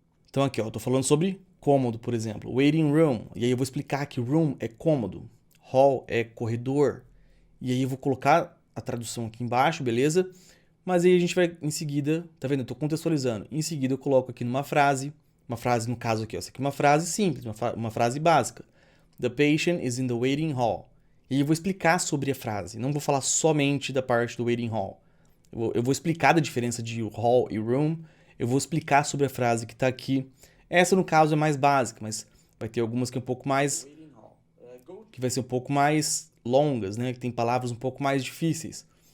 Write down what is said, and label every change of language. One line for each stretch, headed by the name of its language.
Portuguese: Então aqui, ó, eu tô falando sobre cômodo, por exemplo. Waiting room. E aí eu vou explicar que room é cômodo. Hall é corredor. E aí eu vou colocar a tradução aqui embaixo, beleza? Mas aí a gente vai em seguida, tá vendo? Eu tô contextualizando. Em seguida eu coloco aqui numa frase, no caso aqui, ó, essa aqui é uma frase simples, uma frase básica.
English: The patient is in the waiting hall.
Portuguese: E aí eu vou explicar sobre a frase, não vou falar somente da parte do waiting hall. Eu vou explicar da diferença de hall e room, eu vou explicar sobre a frase que está aqui. Essa, no caso, é mais básica, mas vai ter algumas que é um pouco mais... que vai ser um pouco mais longas, né? Que tem palavras um pouco mais difíceis.